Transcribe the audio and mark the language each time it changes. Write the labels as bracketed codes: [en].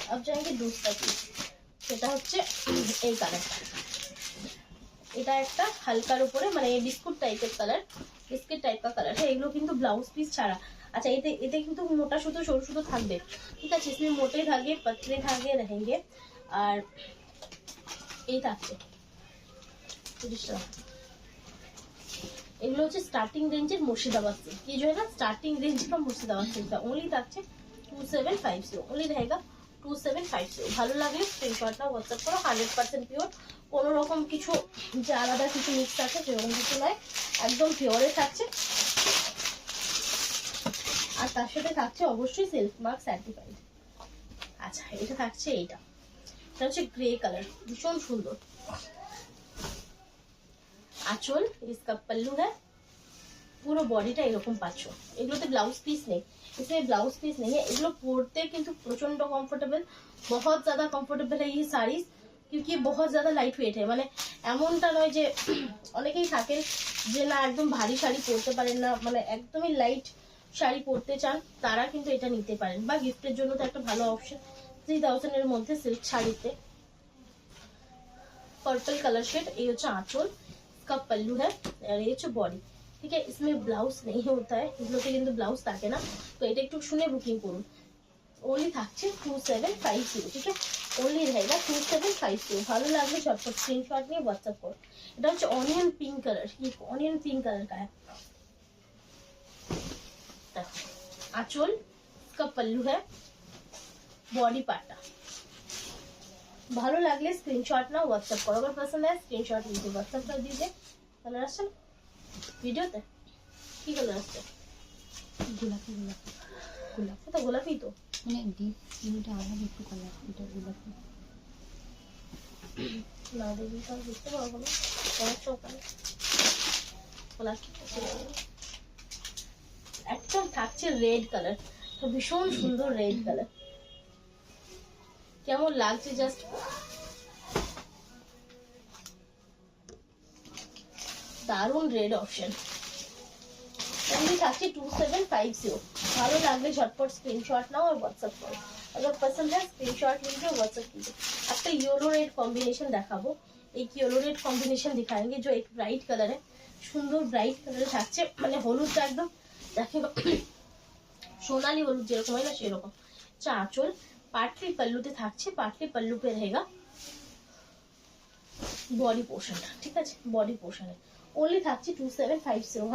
[hi] अब जाएंगे [bn] दूसरा পিস, সেটা হচ্ছে এই কালারটা, এটা একটা হালকার উপরে মানে বিস্কুট টাইপের কালার, বিস্কিট টাইপ का কালার है। এগুলো কিন্তু ব্লাউজ পিস ছাড়া। আচ্ছা এতে এতে কিন্তু মোটা সুতো সরু সুতো থাকবে, ঠিক আছে, [hi] इसमें मोटे धागे पतले धागे रहेंगे। [bn] আর এই থাকছে এগুলো হচ্ছে স্টার্টিং রেঞ্জের মুর্শিদাবাদ সিল্ক, [hi] ये जो है ना स्टार्टिंग रेंज का मुर्शिदाबाद सिल्क का, ओनली থাকছে 2750, ओनली रहेगा 2750। [bn] ভালো লাগলে স্ক্রিনশট নাও, হোয়াটসঅ্যাপ করো। 100% পিওর, কোনো রকম কিছু যে আলাদা কিছু মিক্স আছে সেরকম কিছু নয়, একদম পিওরে থাকছে। আর তার সাথে থাকছে অবশ্যই সিল্ক মার্ক সার্টিফাইড। আচ্ছা এটা থাকছে, এটা হচ্ছে গ্রে কালার, ভীষণ সুন্দর। আঁচল, [hi] इसका पल्लू है, [bn] পুরো বডিটা এরকম পাচ্ছ। এগুলোতে ব্লাউজ পিস নেই, [hi] इसमें ब्लाउज पीस नहीं है। [bn] এগুলো পরতে কিন্তু প্রচন্ড কমফোর্টেবল, [hi] बहुत ज्यादा কমফোর্টেবল है ये साड़ी, क्योंकि बहुत ज्यादा लाइट वेट है। [bn] মানে এমনটা নয় যে অনেকেই থাকেন যে না একদম ভারী শাড়ি পরতে পারেন না, মানে একদমই লাইট শাড়ি পরতে চান, তারা কিন্তু এটা নিতে পারেন, বা গিফটের জন্য তো একটা ভালো অপশন। 3000 এর মধ্যে সিল্ক শাড়িতে [hi] पर्पल कलर शेड, ये হচ্ছে আঁচল, इसका पल्लू है, और ये হচ্ছে বডি, ठीक है। इसमें ब्लाउज नहीं होता है, [bn] এগুলোতে কিন্তু ব্লাউজ থাকে না, তো এটা একটু শুনে বুকিং করুন। [hi] ओनली থাকছে 2750, ठीक है, ओनली रहेगा 2750। [bn] ভালো লাগলে ঝটপট স্ক্রিনশট নিয়ে হোয়াটসঅ্যাপ করো। এটা হচ্ছে অনিয়ন পিঙ্ক কালার, [hi] ये ऑनियन पिंक कलर का है। आंचल, इसका पल्लू है, बॉडी पार्टा। [bn] ভালো লাগলে স্ক্রিনশট নাও, হোয়াটসঅ্যাপ করো। [hi] अगर पसंद है स्क्रीनशॉट लीजिए, व्हाट्सएप कर दीजिए। [bn] कलर আসছে ভিডিওতে কি কালার আসছে? গোলাপি, গোলাপি, গোলাপি তো, গোলাপি তো মানে ডিপ পিঙ্কটা আলাদা একটু কালার, এটা গোলাপি না, দেখি তাহলে বুঝতে পারবো না অনেক সকালে। গোলাপি একদম থাকছে রেড কালার, ভীষণ সুন্দর রেড কালার, কেমন লাগছে জাস্ট দারুন রেড অপশন। অনলি থাকছে 2750। ভালো লাগলে [hi] झटपट स्क्रीनशॉट नाओ और व्हाट्सएप करो। अगर पसंद है स्क्रीनशॉट लीजिए, व्हाट्सएप कीजिए। [bn] একটা ইয়েলো রেড কম্বিনেশন দেখাবো, এই ইয়েলো রেড কম্বিনেশন [hi] दिखाएंगे जो एक ब्राइट कलर है, [bn] সুন্দর ব্রাইট কালারে থাকছে, মানে হলুদটা একদম দেখে সোনালি হলুদ যেরকম হয় না সেরকম। আঁচল পাটলি पल्लूতে থাকছে, পাটলি [hi] पल्लू पे रहेगा [bn] বডি পোর্শনটা, ঠিক আছে বডি পোর্শনে ओनली থাকছে 2750।